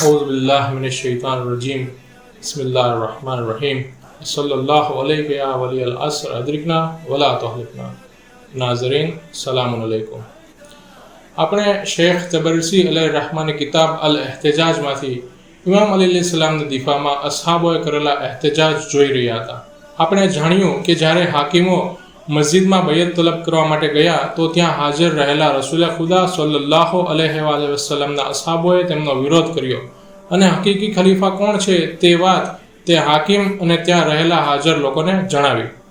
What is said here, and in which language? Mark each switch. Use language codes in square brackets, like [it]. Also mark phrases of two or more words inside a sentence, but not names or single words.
[ar] بالله من الشيطان الرجيم بسم الله الرحمن الرحيم صلى الله عليه يا ولي العصر أدركنا ولا تهلكنا. ناظرين سلام عليكم. [gu] આપણે શેખ તબરસી અલૈહિ રહેમાની કિતાબ અલ એહતજાજમાંથી ઇમામ અલી અલૈહિસ્સલામની દિફામાં અસહાબોએ કરેલા એહતજાજ જોઈ રહ્યા હતા। આપણે જાણ્યું કે જ્યારે હાકીમો મસ્જિદમાં બૈયત તલબ કરવા માટે ગયા તો ત્યાં હાજર રહેલા રસૂલ ખુદા [ar] صلى الله عليه وسلم [gu] અસહાબોએ તેમનો વિરોધ કર્યો અને હકીકી ખલીફા કોણ છે તે વાત તે હાકીમ અને ત્યાં રહેલા હાજર લોકોને જણાવી।